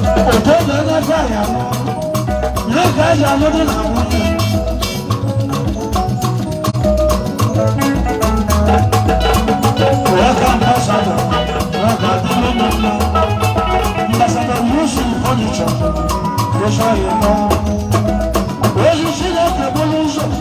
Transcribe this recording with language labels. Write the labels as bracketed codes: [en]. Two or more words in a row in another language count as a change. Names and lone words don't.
[ig] Otu oge na-ekwe ya nụ, na-ekwe ya nụ dị na nwunye. [en] Welcome, Ambassador. Welcome, Ambassador. Ambassador Yusuf Onitsha. Yes, I know. Where you see that, the balloons?